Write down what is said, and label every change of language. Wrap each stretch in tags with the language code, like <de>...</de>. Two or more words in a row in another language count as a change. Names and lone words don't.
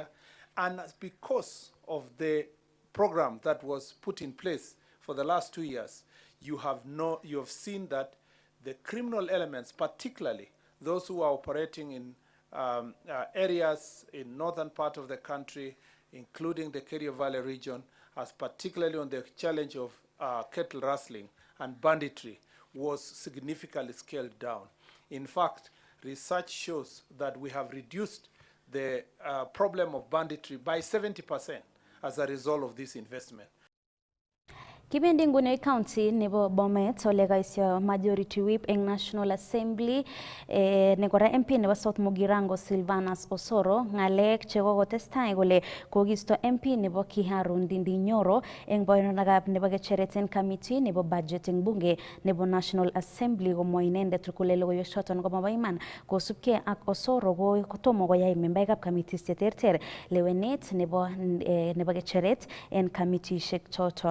<en>And because of the program that was put in place for the last 2 years, you have seen that the criminal elements, particularly those who are operating in areas in northern part of the country, including the Kerio Valley region, as particularly on the challenge of cattle rustling and banditry, was significantly scaled down. In fact, research shows that we have reduced the problem of banditry by 70% as a result of this investment.</en> <kln>Kibendi nguni county nebo Bomet ole kaisyo</kln> <en>majority whip</en> <kln>eng National Assembly nekora MP nebo South Mugirango Silvanus Osoro ngalek chekokotestai kole kokisto MP nebo Kiharu Ndindi Nyoro eng boinonakab nebo kecheret committee nebo budget eng bunge nebo National Assembly komwa inendet kole logoiwek choton ko mabo iman kosubkei ak Osoro kotomo koyai membaekab committees cheterter lewenet nebo kecheret en committeeshek choto.</kln>